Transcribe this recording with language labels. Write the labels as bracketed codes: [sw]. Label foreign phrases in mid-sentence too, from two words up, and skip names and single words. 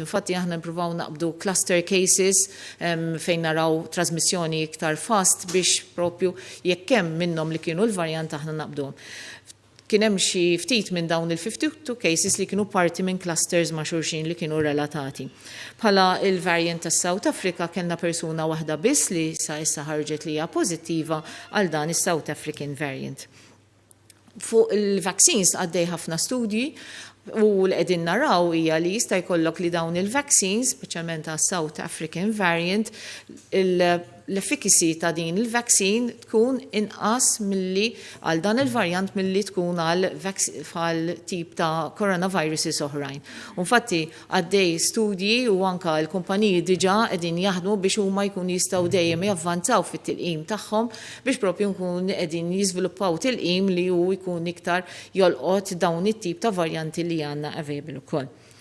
[mt] Infatti aħna nippruvaw naqbdu [en] cluster cases [mt] fejn naraw trasmissjoni iktar fast biex propju jekk hemm minnhom li kienu l-varjant aħna naqbduhom. Kien hemm xi ftit minn dawn il-52 cases li kienu parti minn clusters ma' xulxin li kienu relatati. Bħala il-variant tas South Africa kellna persuna waħda biss li sa issa ħarġet li hija pożittiva għal dan is- [en] South African variant. [mt] Fuq il-vaccines għaddej ħafna studji u l-qegħdin naraw hija li jista' jkollok li dawn il-vaccines, speċjalment għas [en] South African variant, [mt] l-efficacy ta' din il-vaccine tkun inqas milli għal dan il-varjant milli tkun għal tip ta' coronaviruses oħrajn. Infatti għaddej studji u anka l-kumpaniji diġà qegħdin jaħdmu biex huma jkun jistgħu dejjem javvanzaw fit-tilqim tagħhom biex propju nkun qegħdin jiżviluppaw tilqim li hu jkun iktar jolqot dawn it-tip ta' varjanti li għandna available ukoll.